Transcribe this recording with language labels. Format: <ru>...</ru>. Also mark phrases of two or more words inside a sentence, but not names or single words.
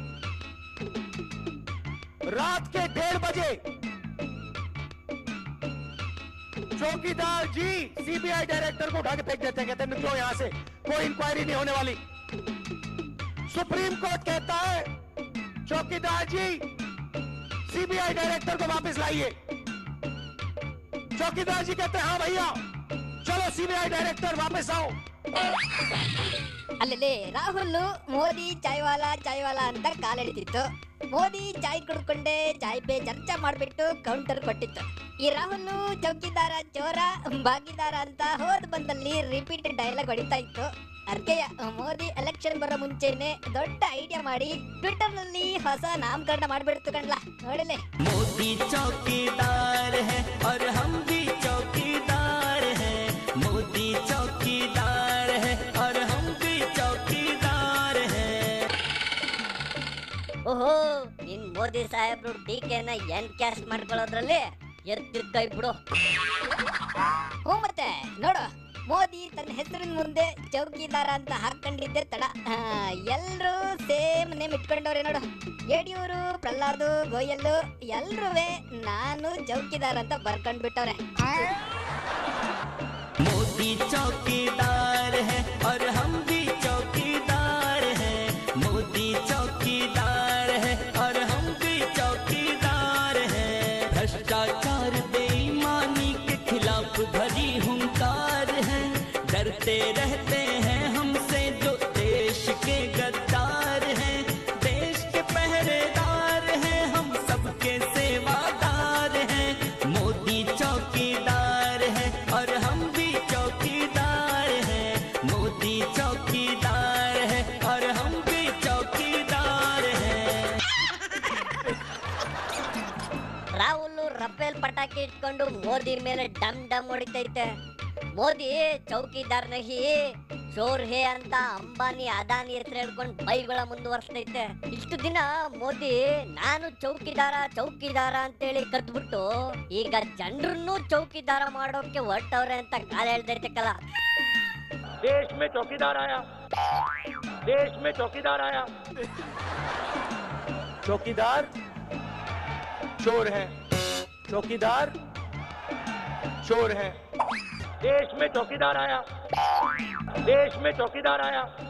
<hi>रात के 1:30 बजे चौकीदार जी</hi> <en>CBI director</en> <hi>को उठा के फेंक देते हैं, कहते हैं निकलो यहां से, कोई इंक्वायरी नहीं होने वाली। सुप्रीम कोर्ट कहता है चौकीदार जी</hi> <en>CBI director</en> <hi>को वापस लाइए। चौकीदार जी कहते हैं हाँ भैया चलो</hi> <en>CBI director</en> <hi>वापस आओ।</hi> <kn>ಅಲ್ಲೇ ರಾಹುಲ್ ಮೋದಿ</kn> <hi>चाय वाला</hi> <kn>ಅಂತ ಕಾಲೆಳೆದಿತ್ತು. ಮೋದಿ ಚಾಯ್ ಕುಡ್ಕೊಂಡೆ</kn> <hi>चाय पे चर्चा</hi> <kn>ಮಾಡ್ಬಿಟ್ಟು ಕೌಂಟರ್ ಕೊಟ್ಟಿತ್ತು. ಈ ರಾಹುಲ್</kn> <hi>चौकीदार चोर भागीदार</hi> <kn>ಅಂತ ಹೋದ್ ಬಂದಲ್ಲಿ</kn> <en>repeat dialogue</en> <kn>ಹೊಡಿತಾ ಇತ್ತು. ಅದಕ್ಕೆ ಮೋದಿ ಎಲೆಕ್ಷನ್ ಬರೋ ಮುಂಚೆನೆ ದೊಡ್ಡ ಐಡಿಯಾ ಮಾಡಿ ಟ್ವಿಟರ್ ನಲ್ಲಿ ಹೊಸ ನಾಮಕರಣ ಮಾಡ್ಬಿಡ್ತು ಕಣ್ಲಾ. ನೋಡಿಲೆ</kn> <hi>मोदी चौकीदार है और हम भी चौकीदार हैं। मोदी चौकीदार है और हम भी चौकीदार हैं।</hi> <kn>ಓಹೋ ನಿನ್ ಮೋದಿ ಸಾಹೇಬ್ರು ಡಿಕೆನ ಎನ್ಕ್ಯಾಸ್ಟ್ ಮಾಡ್ಕೊಳ್ಳೋದ್ರಲ್ಲಿ ಎತ್ತಿರ್ಕೈ ಬಿಡು. ಹ್ಞೂ ಮತ್ತೆ ನೋಡು, ಮೋದಿ ತನ್ನ ಹೆಸರಿನ ಮುಂದೆ ಚೌಕಿದಾರ ಅಂತ ಹಾಕೊಂಡಿದ್ದೆ ತಡ. ಎಲ್ರು</kn> <en>same name</en> <kn>ಇಟ್ಕೊಂಡವ್ರೆ ನೋಡು. ಯಡಿಯೂರು, ಪ್ರಹ್ಲಾದ್, ಗೋಯಲ್ ಎಲ್ರೂ ನಾನು ಚೌಕಿದಾರ ಅಂತ ಬರ್ಕೊಂಡ್ಬಿಟ್ಟವ್ರೆ.</kn> <hi>मोदी चौकीदार है और हम भी चौकीदार हैं। मोदी चौकीदार है और हम भी चौकीदार हैं। भ्रष्टाचार बेईमानी के खिलाफ भरी हुंकार है। डरते रहते हैं हमसे जो देश के गद्दार हैं। देश के पहरेदार हैं, हम सबके सेवादार हैं। मोदी चौकीदार है और हम भी चौकीदार हैं। मोदी चौकीदार है और हम भी चौकीदार हैं।</hi> <kn>ರಾಹುಲ್ ರಫೇಲ್ ಪಟಾಕಿ ಇಟ್ಕೊಂಡು ಮೋದಿ ಮೇಲೆ ಡಮ್ ಡಮ್ ಹೊಡಿತೈತೆ.</kn> <hi>मोदी चौकीदार नहीं चोर है</hi> <kn>ಅಂತ ಅಂಬಾನಿ ಅದಾನಿ ಹೆಸರು ಹೇಳ್ಕೊಂಡು ಬೈಗಳ ಮುಂದುವರ್ಸ್ತೈತೆ. ಇಷ್ಟು ದಿನ ಮೋದಿ ನಾನು ಚೌಕಿದಾರ ಅಂತೇಳಿ ಕದ್ಬಿಟ್ಟು ಈಗ ಜನರನ್ನು ಚೌಕಿದಾರ ಮಾಡೋಕೆ ಹೊರಟವ್ರೆ ಅಂತ ಕಾಲ ಹೇಳ್ದೈತೆ ಕಲ.</kn> <hi>देश में चौकीदार आया, देश में चौकीदार आया। चौकीदार चोर है, चौकीदार चोर है। देश में चौकीदार आया, देश में चौकीदार आया।</hi>